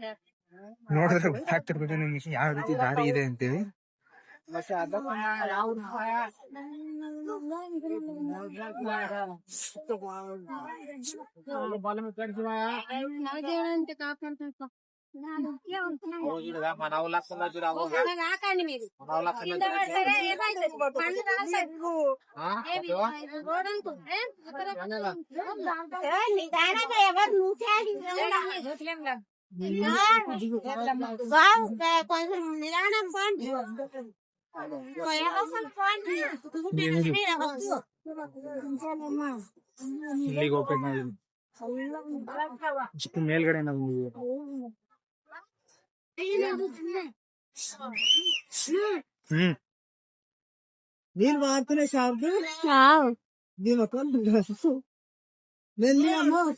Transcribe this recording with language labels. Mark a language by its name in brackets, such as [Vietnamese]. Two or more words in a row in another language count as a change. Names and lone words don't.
[Kannada] ನೋಡಿದ್ರೆ ಗೊತ್ತಾಗ್ತಿರ್ಬೋದು ನಿಮ್ಗೆ ಯಾವ ರೀತಿ ದಾರಿ ಇದೆ ಅಂತೇಳಿ. [Telugu] ಹಾಕಂడి మీరు కొంచెం నిదానం పోండి [Kannada] ಇಲ್ಲಿಗೆ ಹೋಗ್ಬೇಕು ನಾವು. ಚಿಕ್ಕ ಮೇಲ್ಗಡೆ ನಾವು ನೀನ್ ಮಾತ್ರ ಶಾರ್ದು ನೀನ್ ಮಕ್ಕಳು ನೆಲ್ಲಿ ಅಮ್ಮ